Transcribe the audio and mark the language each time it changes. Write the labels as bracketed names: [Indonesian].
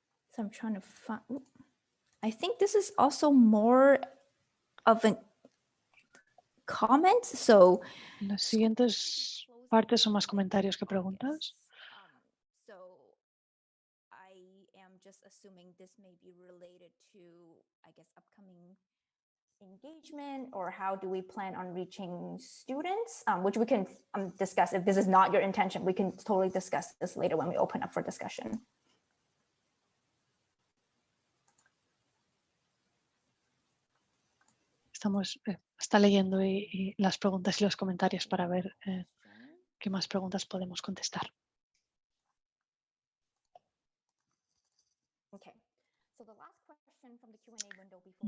[English] So I'm trying to find, I think this is also more of a comment. So [Spanish] las siguientes partes son más comentarios que preguntas. [English] So I am just assuming this may be related to, I guess, upcoming engagement or how do we plan on reaching students, which we can discuss. If this is not your intention, we can totally discuss this later when we open up for discussion. [Spanish] Está leyendo y las preguntas y los comentarios para ver qué más preguntas podemos contestar. [English] Okay. So the last question from the Q&A window before